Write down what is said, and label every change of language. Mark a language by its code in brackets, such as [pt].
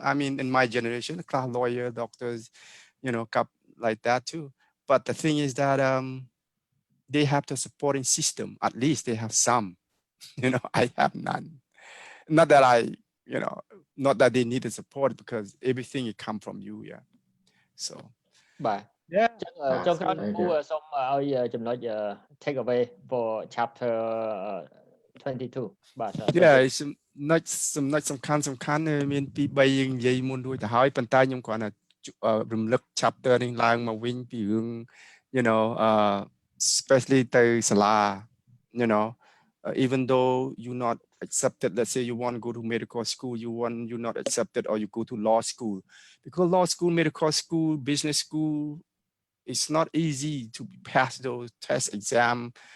[en] I mean, in my generation, class lawyer, doctors, you know, like that too. But the thing is that they have the supporting system. At least they have some, you know. I have none. Not that I, you know, not that they need the support because everything it come from you, yeah. So [km] បាទ [en] yeah, [km] ចុងក្រោយ [en] Thank [km] ពូ [en] you. [km] សូមឲ្យចំណុច [en] take away for chapter 22 [km] បាទ [en] yeah, it's [km] ចំណុចសំខាន់មានពី3យើងនិយាយមុនរួចទៅហើយប៉ុន្តែខ្ញុំគ្រាន់តែរំលឹក [en] chapter នេះឡើងមកវិញពីរឿង you know especially ទៅសាលា you know even though you not accepted, let's say you want to go to medical school, you're not accepted, or you go to law school, because law school, medical school, business school, it's not easy to pass those test exam.